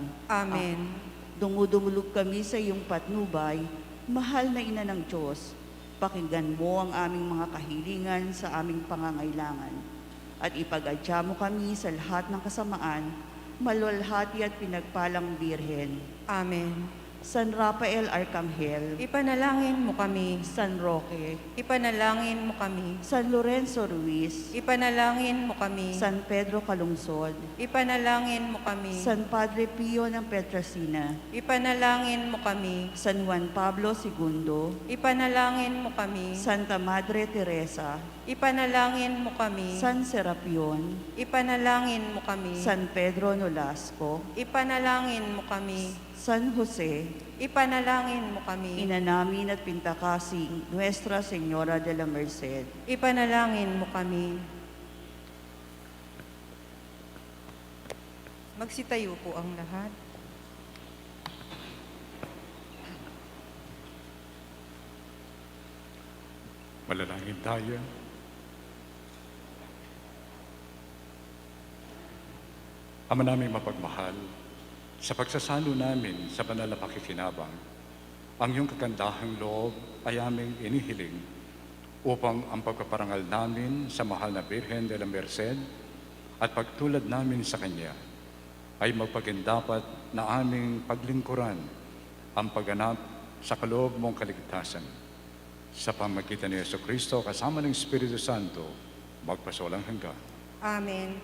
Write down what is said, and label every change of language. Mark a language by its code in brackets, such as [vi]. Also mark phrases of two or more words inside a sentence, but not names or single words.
[tl] Amen. Dumudumulog kami sa iyong patnubay, mahal na Ina ng Diyos. Pakinggan mo ang aming mga kahilingan sa aming pangangailangan at ipagadya mo kami sa lahat ng kasamaan, maluwalhati at pinagpalang Birhen. Amen. San Rafael Arcangel, Ipanalangin mo kami. San Roque, Ipanalangin mo kami. San Lorenzo Ruiz, Ipanalangin mo kami. San Pedro Calungsod, Ipanalangin mo kami. San Padre Pio ng Petrasina, Ipanalangin mo kami. San Juan Pablo II, Ipanalangin mo kami. Santa Madre Teresa, Ipanalangin mo kami. San Serapion, Ipanalangin mo kami. San Pedro Nolasco, Ipanalangin mo kami. San Jose, Ipanalangin mo kami. Ina namin at pintakasing Nuestra Señora de la Merced, Ipanalangin mo kami. Magsitayo po ang lahat. Manalangin tayo. Ama naming mapagmahal, sa pagsasalo namin sa banal na pakikinabang, ang iyong kagandahang loob ay aming inihiling upang ang pagpaparangal namin sa mahal na Birhen de la Merced at pagtulad namin sa Kanya ay magpagindapat na aming paglingkuran ang pagganap sa kaloob mong kaligtasan. Sa pamagitan ni Jesucristo kasama ng Espiritu Santo, magpasawalang hanggan. Amen.